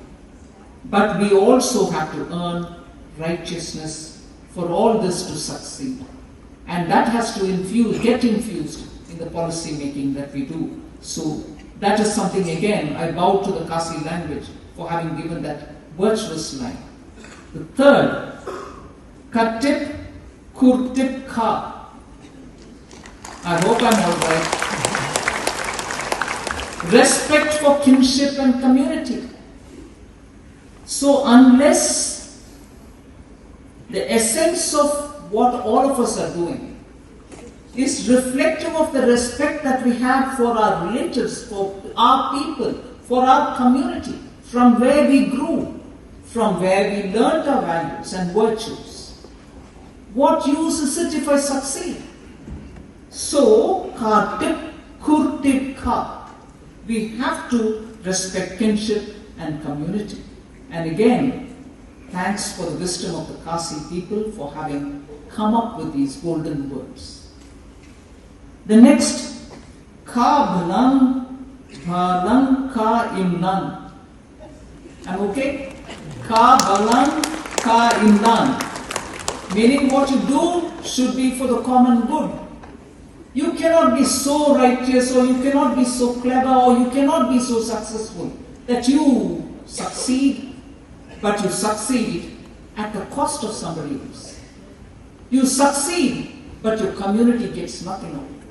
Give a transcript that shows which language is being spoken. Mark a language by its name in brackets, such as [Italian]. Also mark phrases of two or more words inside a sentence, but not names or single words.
[English] But we also have to earn righteousness for all this to succeed. And that has to get infused in the policy making that we do. So that is something, again, I bow to the Khasi language for having given that virtuous line. The third, [Khasi] katip kurtip ka. [English] I hope I'm all right. Respect for kinship and community. So unless the essence of what all of us are doing is reflective of the respect that we have for our relatives, for our people, for our community, from where we grew, from where we learned our values and virtues, what use is it if I succeed? So, [Khasi] ka tip kur tip ka. [English] We have to respect kinship and community. And again, thanks for the wisdom of the Khasi people for having come up with these golden words. The next, [Khasi] ka balang ka imnan. [English] I'm okay? [Khasi] Ka balang ka imnan. [English] Meaning what you do should be for the common good. You cannot be so righteous, or you cannot be so clever, or you cannot be so successful that you succeed, but you succeed at the cost of somebody else. You succeed, but your community gets nothing of it.